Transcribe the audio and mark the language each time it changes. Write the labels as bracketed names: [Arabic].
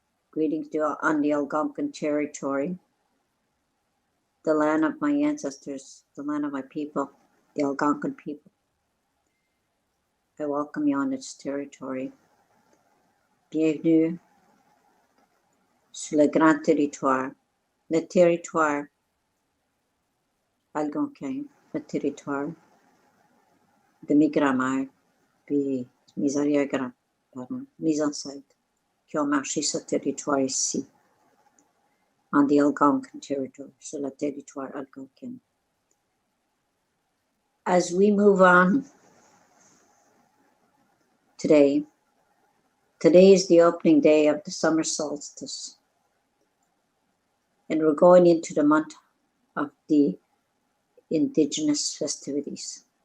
[English] Greetings to on the Algonquin territory, the land of my ancestors, the land of my people, the Algonquin people. I welcome you on its territory. [French] Bienvenue sur le grand territoire, le territoire algonquin, le territoire de mes grands-mères, puis mes arrière-grands-parents, mes ancêtres qui ont marché sur ce territoire ici, [English] on the Algonquin territory, [French] sur le territoire algonquin. [English] As we move on today is the opening day of the summer solstice, and we're going into the month of the Indigenous festivities.